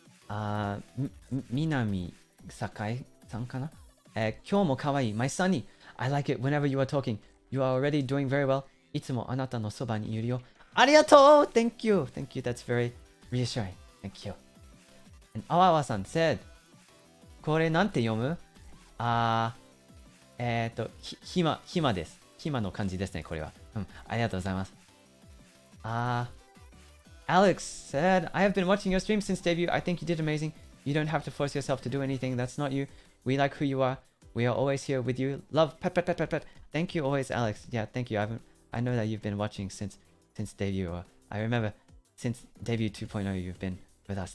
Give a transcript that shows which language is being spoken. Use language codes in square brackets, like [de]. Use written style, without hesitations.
[en] Alright. Minami Sakai-san kana? [ja] 今日も可愛い [en] My Sunny, I like it whenever you are talking. You are already doing very well. [ja] いつもあなたのそばにいるよ。ありがとう [en] Thank you. Thank you. That's very reassuring. Thank you. And Awawa-san said, [ja] これなんて読む暇です。暇の感じですね、これは。ありがとうございます。 [en] Alex said, I have been watching your stream since debut. I think you did amazing. You don't have to force yourself to do anything. That's not you. We like who you are. We are always here with you. Love, pet, pet, pet, pet, pet. Thank you always, Alex. Yeah, thank you. I know that you've been watching since debut. Or I remember since debut 2.0, you've been with us.